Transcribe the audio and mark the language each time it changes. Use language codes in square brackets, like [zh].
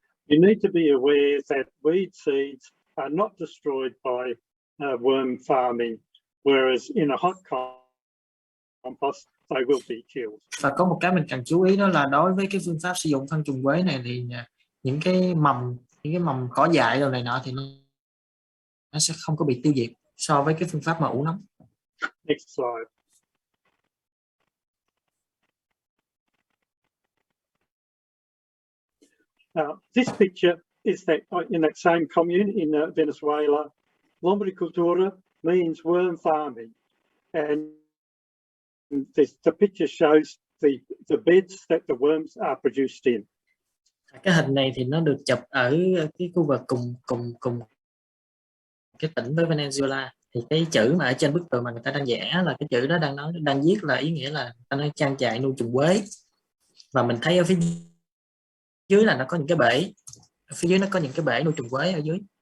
[en] You need to be aware that weed seeds are not destroyed by worm farming, whereas in a hot compost they will be killed. [vi] Và có một cái mình cần chú ý đó là đối với cái phương pháp sử dụng phân trùng quế này thì những cái mầm cỏ dại rồi này nọ thì nó sẽ không có bị tiêu diệt so với cái phương pháp mà ủ nóng. Next slide. [en] This picture is that in that same commune in Venezuela, lombricultura means worm farming, and the picture shows the beds that the worms are produced in. [vi] Cái hình này thì nó được chụp ở cái khu vực cùng cái tỉnh với Venezuela. Thì cái chữ mà ở trên bức tường mà người ta đang vẽ là cái chữ đó đang viết là ý nghĩa là ta nói trang trại nuôi trùng quế. Và mình thấy ở phía dưới là nó có những cái bể, ở phía dưới nó có những cái bể nuôi trùng quế ở dưới.